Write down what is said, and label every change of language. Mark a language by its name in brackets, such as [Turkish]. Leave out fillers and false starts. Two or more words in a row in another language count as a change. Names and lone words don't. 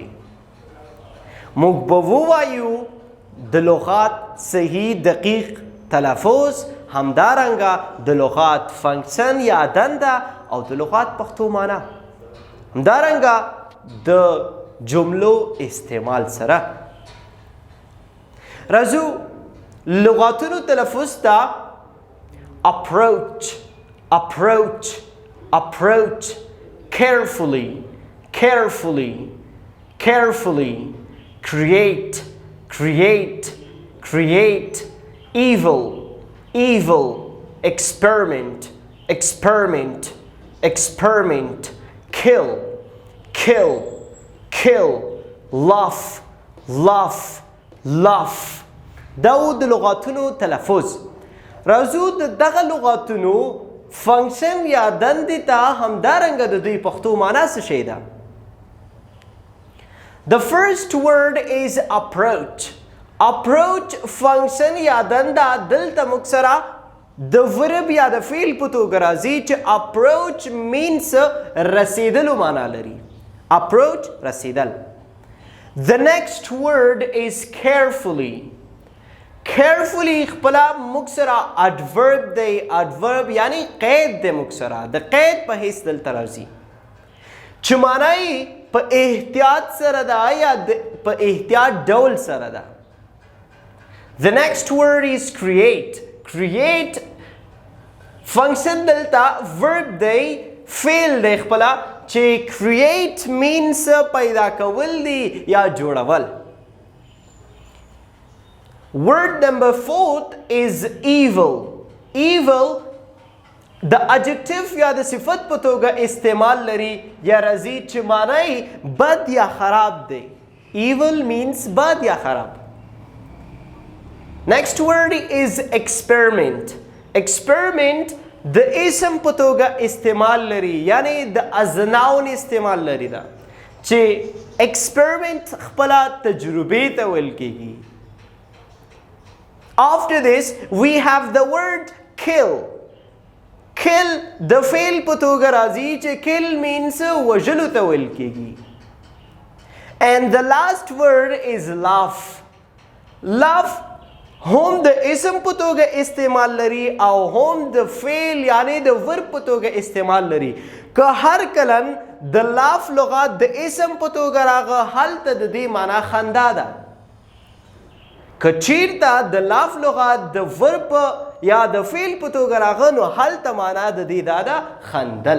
[Pashto] موږ به ووایو د لغات صحیح دقیق تلفظ، همدارنګه د لغات فنکشن یا دنده او د لغات پښتو معنا، همدارنګه د جملو استعمال سره. راځو لغاتونو تلفظ ته [English] approach, approach, approach, carefully, carefully, carefully, create, create, create, evil, evil, experiment, experiment, experiment, kill, kill, kill, laugh, laugh, laugh. [Pashto] دا د لغاتونو تلفظ. راځو د دغه لغاتونو فنکشن یا دندې ته همدارنګه د دوی پښتو معنا څه شی ده. [English] The first word is approach. Approach function [Pashto] یا دنده دلته موږ سره د verb یا د فعل په توګه راځي چې [English] approach means [Pashto] رسیدلو معنا لري. approach رسیدل. [English] The next word is carefully. [Pashto] carefully خپله موږ سره adverb دی. adverb یعنی قید دی موږ سره د قید په حیث دلته راځي چې معنا یې په احتیاط سره ده یا په احتیاط ډول سره ده. [English] The next word is create. create function [Pashto] دلته verb دی، فعل دی خپله چې [English] create means [Pashto] پیدا کول دی یا جوړول. [English] Word number 4 is evil. [Pashto] evil د adjective یا د صفت په توګه استعمال لري یا راځي چې معنا یې بد یا خراب دی. [English] evil means [Pashto] بد یا خراب. [English] Next word is experiment. [Pashto] experiment د اسم په توګه استعمال لري یعنی د ازناون استعمال لري دا چې experiment خپله تجربې ته ویل کېږي. [English] After this we have the word kill. [Pashto] kill د فعل په توګه راځي چې [English] kill means [Pashto] وژلو ته ویل کېږي. [English] And the last word is laugh. [Pashto] laugh هم د اسم په توګه استعمال لري او هم د فعل یعنی د verb په توګه استعمال لري. که هر کله د laugh لغات د اسم په توګه راغه هلته د دې معنا خندا ده. که چیرته د laugh لغات د verb یا د فعل په توګه راغه نو هلته معنا د دې دا ده خندل.